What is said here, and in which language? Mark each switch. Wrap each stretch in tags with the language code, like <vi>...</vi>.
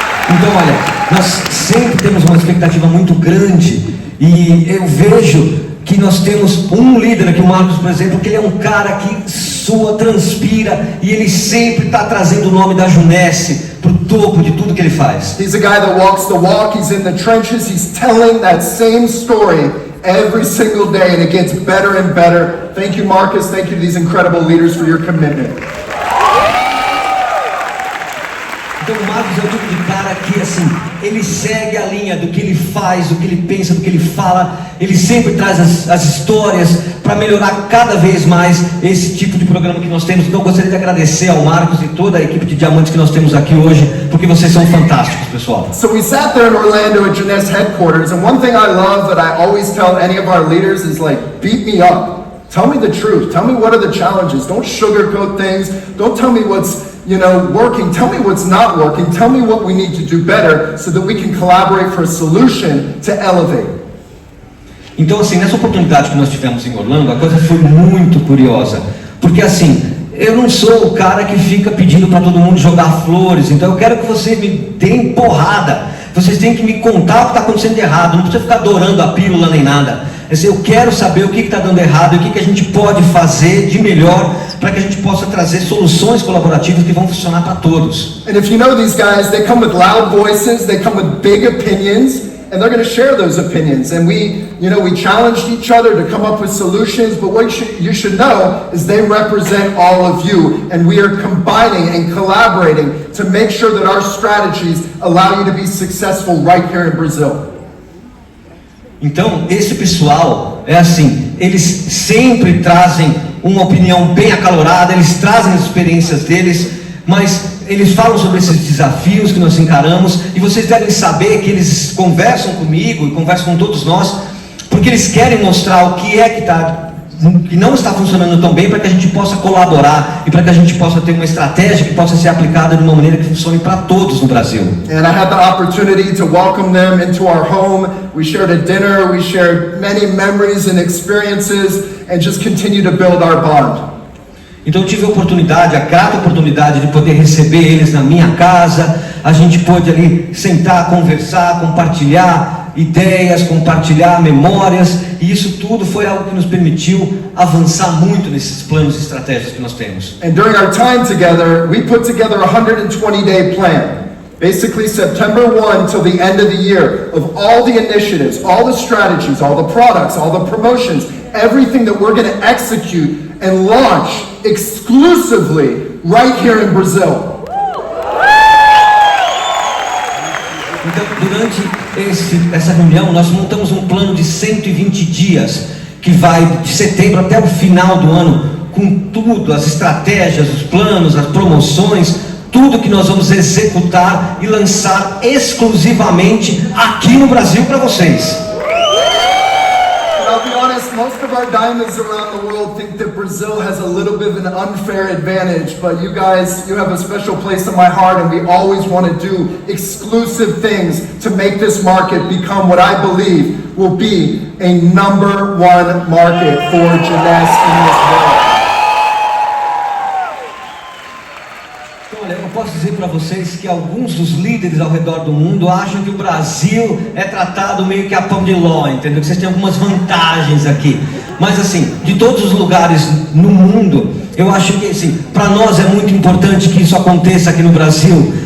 <pt>Então, olha, nós sempre temos uma expectativa muito grande e eu vejo que nós temos um líder aqui, o Marcos, por exemplo, que ele é um cara que sua, transpira e ele sempre está trazendo o nome da Jeunesse para o topo de tudo que ele faz.</pt> <en>He's a guy that walks the walk, he's in the trenches, he's telling that same story every single day, and it gets better and better. Thank you, Marcus. Thank you to these incredible leaders for your commitment.</en> <pt>Então o Marcos é o tipo de cara que, assim, ele segue a linha do que ele faz, do que ele pensa, do que ele fala. Ele sempre traz as histórias para melhorar cada vez mais esse tipo de programa que nós temos. Então eu gostaria de agradecer ao Marcos e toda a equipe de diamantes que nós temos aqui hoje, porque vocês são fantásticos, pessoal.</pt> <en>So we sat there in Orlando at Jeunesse headquarters, and one thing I love that I always tell any of our leaders is, like, beat me up. Tell me the truth. Tell me what are the challenges. Don't sugarcoat things. Don't tell me what's, working. Tell me what's not working. Tell me what we need to do better so that we can collaborate for a solution to elevate.</en> <pt>Então, assim, nessa oportunidade que nós tivemos em Orlando, a coisa foi muito curiosa, porque, assim, eu não sou o cara que fica pedindo para todo mundo jogar flores, então eu quero que você me dê porrada, vocês têm que me contar o que está acontecendo de errado, não precisa ficar adorando a pílula nem nada. Eu quero saber o que está dando errado e o que a gente pode fazer de melhor para que a gente possa trazer soluções colaborativas que vão funcionar para todos.</pt> <en>And if you know these guys, they come with loud voices, they come with big opinions, and they're going to share those opinions. And we challenged each other to come up with solutions, but what you should know is they represent all of you, and we are combining and collaborating to make sure that our strategies allow you to be successful right here in Brazil.</en> <pt>Então, esse pessoal, é assim, eles sempre trazem uma opinião bem acalorada, eles trazem as experiências deles, mas eles falam sobre esses desafios que nós encaramos, e vocês devem saber que eles conversam comigo e conversam com todos nós, porque eles querem mostrar o que é que não está funcionando tão bem, para que a gente possa colaborar e para que a gente possa ter uma estratégia que possa ser aplicada de uma maneira que funcione para todos no Brasil.</pt> <en>And I had the opportunity to welcome them into our home. We shared a dinner, we shared many memories and experiences, and just continue to build our bond.</en> <pt>Então eu tive a oportunidade, a grata oportunidade de poder receber eles na minha casa. A gente pôde ali sentar, conversar, compartilhar ideias, compartilhar memórias, e isso tudo foi algo que nos permitiu avançar muito nesses planos e estratégias que nós temos.</pt> <en>And during our time together, we put together a 120-day plan. Basically September 1 till the end of the year, of all the initiatives, all the strategies, all the products, all the promotions, everything that we're going to execute and launch exclusively right here in Brazil.</en> <pt>Então, durante essa reunião, nós montamos um plano de 120 dias, que vai de setembro até o final do ano, com tudo, as estratégias, os planos, as promoções, tudo que nós vamos executar e lançar exclusivamente aqui no Brasil para vocês.</pt> <en>I'll be honest, most of our diamonds around the world think that Brazil has a little bit of an unfair advantage, but you guys, you have a special place in my heart, and we always want to do exclusive things to make this market become what I believe will be a number one market for Jeunesse in this world.</en> <pt>Eu posso dizer para vocês que alguns dos líderes ao redor do mundo acham que o Brasil é tratado meio que a pão de ló, entendeu? Que vocês têm algumas vantagens aqui. Mas assim, de todos os lugares no mundo, eu acho que assim, para nós é muito importante que isso aconteça aqui no Brasil.</pt>